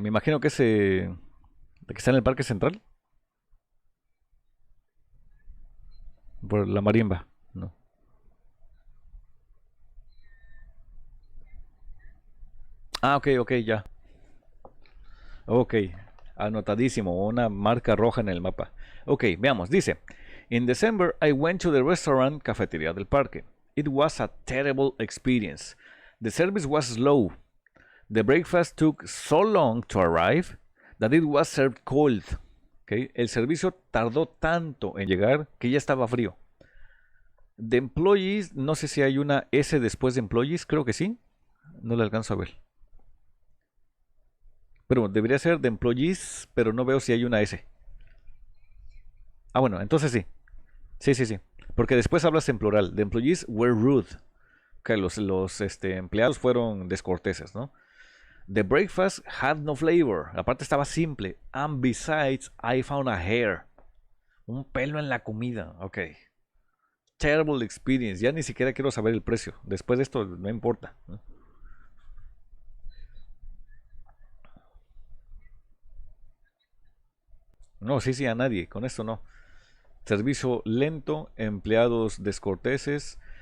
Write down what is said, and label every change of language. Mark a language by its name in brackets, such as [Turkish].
[Spanish] Me imagino que que está en el Parque Central, por la marimba. No. Ah, ok, ok, ya. Ok, anotadísimo, una marca roja en el mapa. [English] Ok, [Spanish] veamos, dice, [English] In December I went to the restaurant Cafetería del Parque. It was a terrible experience. The service was slow. The breakfast took so long to arrive that it was served cold. Okay. [Spanish] El servicio tardó tanto en llegar que ya estaba frío. De employees, no sé si hay una S después de employees, creo que sí. No la alcanzo a ver. Pero debería ser de employees, pero no veo si hay una S. Ah, bueno, entonces sí. Sí, sí, sí. Porque después hablas en plural. [English] The employees were rude. [Spanish] Que los empleados fueron descorteses, ¿no? [English] The breakfast had no flavor. [Spanish] Aparte estaba simple. [English] And besides, I found a hair. [Spanish] Un pelo en la comida. Ok. [English] Terrible experience. [Spanish] Ya ni siquiera quiero saber el precio. Después de esto no importa. No, sí, sí, a nadie. Con esto no. Servicio lento, empleados descorteses.